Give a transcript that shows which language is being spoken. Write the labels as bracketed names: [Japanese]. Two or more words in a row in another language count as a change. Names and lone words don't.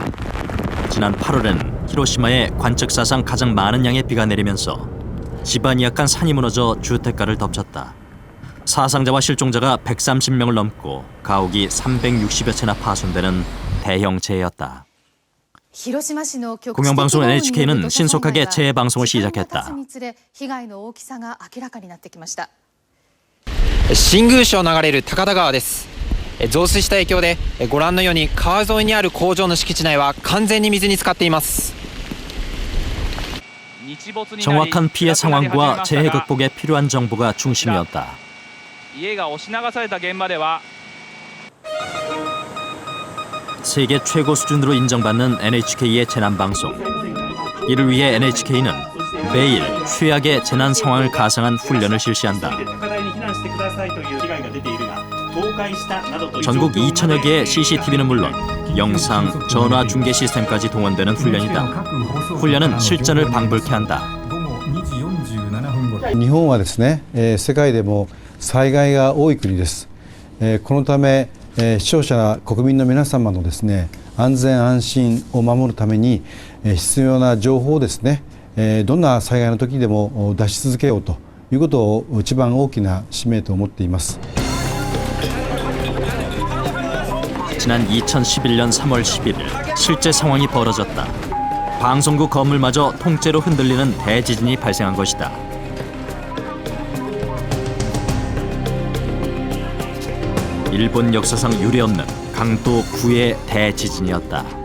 [Korean] 지난 8월엔 히로시마에 관측 사상 가장 많은 양의 비가 내리면서 지반이 약간 산이 무너져 주택가를 덮쳤다. 사상자와 실종자가 130명을 넘고 가옥이 360여 채나 파손되는 대형 재해였다. 공영방송 NHK는 신속하게 재해 방송을 시작했다. [Japanese] 新宮市を流れる高田川です。増水した影響でご覧のように川沿いにある工場の敷地内は完全に水に浸かっています。 [Korean] 정확한 피해 상황과 재해 극복에 필요한 정보가 중심이었다. 세계 최고 수준으로 인정받는 NHK의 재난방송. 이를 위해 NHK는 매일 최악의 재난 상황을 가상한 훈련을 실시한다. 전국 2천여 개의 CCTV는 물론 영상, 전화 중계 시스템까지 동원되는 훈련이다. 훈련은 실전을 방불케 한다. [Japanese] 日本はですね、世界でも災害が多い国です。このため、視聴者国民の皆様のですね、安全安心を守るために必要な情報をですね、どんな災害の時でも出し続けようということを一番大きな使命と思っています。 [Korean] 지난 2011년 3월 11일 실제 상황이 벌어졌다. 방송국 건물마저 통째로 흔들리는 대지진이 발생한 것이다. 일본 역사상 유례없는 강도 9의 대지진이었다.